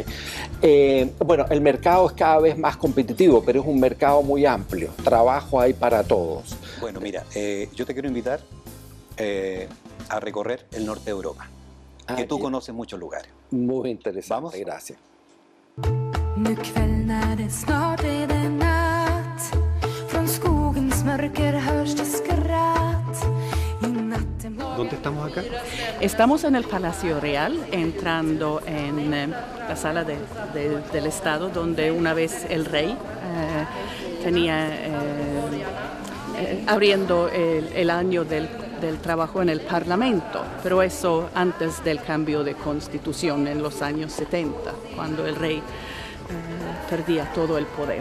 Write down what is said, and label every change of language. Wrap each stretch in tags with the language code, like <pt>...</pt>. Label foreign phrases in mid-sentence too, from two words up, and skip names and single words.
<es>Bueno, el mercado es cada vez más competitivo, pero es un mercado muy amplio. Trabajo hay para todos. Bueno, mira, yo te quiero invitar a recorrer el norte de Europa, que tú conoces muchos lugares. Muy interesante, ¿Vamos? gracias.</es> <sv>Nu kvällen är det snart är det natt. Från skogens mörker hörs det skratt. I natten</sv> <es>¿Dónde estamos acá? Estamos en el Palacio Real, entrando en la sala del Estado, donde una vez el rey tenía, abriendo el año del trabajo en el Parlamento, pero eso antes del cambio de constitución en los años 70, cuando el rey perdía todo el poder.</es>